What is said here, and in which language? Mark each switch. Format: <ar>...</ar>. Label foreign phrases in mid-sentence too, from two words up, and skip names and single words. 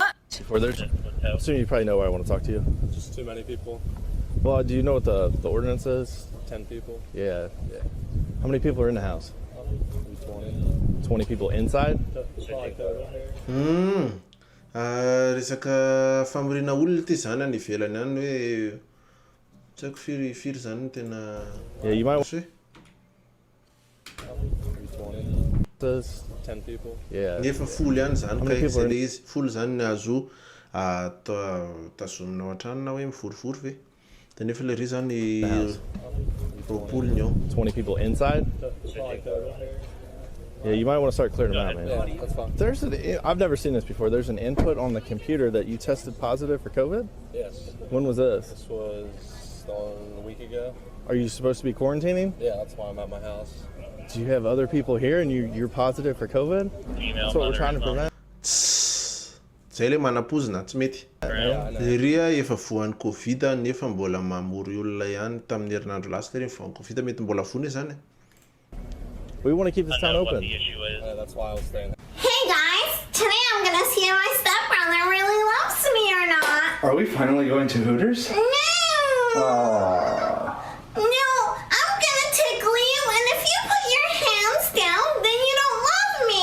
<en>Before there's, I assume you probably know why I want to talk to you. Just too many people. Well, do you know what the ordinance is? 10 people. Yeah. How many people are in the house? 20. 20 people inside?</en> <mg>Resaka famorina olona ty zany any ivelany any hoe tsy haiko firy zany no tena.</mg> <en>Yeah, you might. 10 people. Yeah.</en> <mg>Nefa folo ihany zany ka izay le izy folo zany ny azo tazomina ao an-trano na hoe miforifory ve. Dia nefa le ry zany roapolo ny ao.</mg> <en>20 people inside? Yeah, you might want to start clearing them out, man. Yeah, that's fine. I've never seen this before. There's an input on the computer that you tested positive for COVID? Yes. When was this? This was a week ago. Are you supposed to be quarantining? Yeah, that's why I'm at my house. Do you have other people here and you're positive for COVID? That's what we're trying to prevent.</en> <mg>Zay le manapozina tsy mety. Ria efa voan'ny Covid nefa mbola mamory olona ihany tamin'ny herinandro lasa teny voan'ny Covid mety mbola vony zany.</mg> <en>We want to keep this town open. That's why I was staying. Hey guys, today I'm gonna see if my stepbrother really loves me or not. Are we finally going to Hooters? No! No, I'm gonna take leave, and if you put your hands down, then you don't love me.</en>